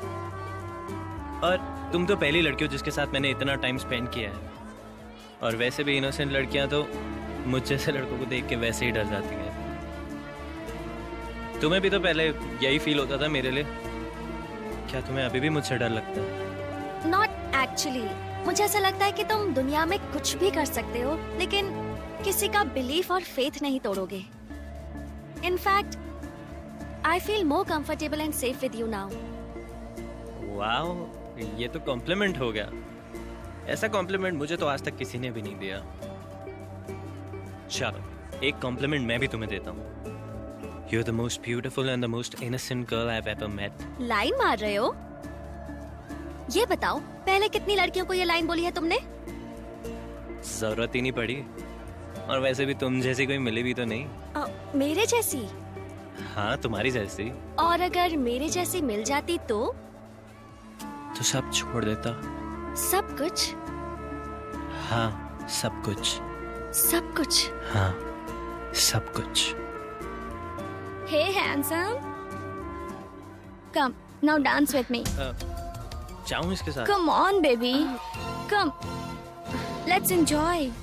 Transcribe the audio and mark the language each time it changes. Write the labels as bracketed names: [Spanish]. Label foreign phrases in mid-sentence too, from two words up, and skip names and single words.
[Hindi] और तुम तो पहली लड़की हो जिसके साथ मैंने इतना [English] time spend [Hindi] किया है। और वैसे भी इनोसेंट लड़कियां तो मुझ जैसे लड़कों को देख के वैसे ही डर जाती हैं। तुम्हें भी तो पहले यही फील होता था मेरे लिए। क्या तुम्हें अभी भी मुझसे डर लगता है? [English] Not actually. [Hindi] मुझे ऐसा लगता है कि तुम दुनिया में कुछ भी कर सकते हो, लेकिन किसी का बिलीफ और फेथ नहीं तोड़ोगे। [English] In fact, I feel more comfortable and safe with you now. [Hindi] वाओ, ये तो कॉम्प्लीमेंट हो गया। ऐसा कॉम्प्लीमेंट मुझे तो आज तक किसी ने भी नहीं दिया। चलो एक कॉम्प्लीमेंट मैं भी तुम्हें देता हूँ। [English] You're the most beautiful and the most innocent girl I've ever met. [Hindi] लाइन मार रहे हो? ये बताओ पहले कितनी लड़कियों को ये लाइन बोली है तुमने? जरूरत ही नहीं पड़ी, और वैसे भी तुम जैसी कोई मिली भी तो नहीं। मेरे जैसी? हाँ तुम्हारी जैसी। और अगर मेरे जैसी मिल जाती तो सब छोड़ देता। सब कुछ? हाँ सब कुछ। सब कुछ? हाँ सब कुछ। [English] Hey handsome, come now dance with me. [Hindi] जाऊँ इसके साथ? [English] Come on baby, come, let's enjoy.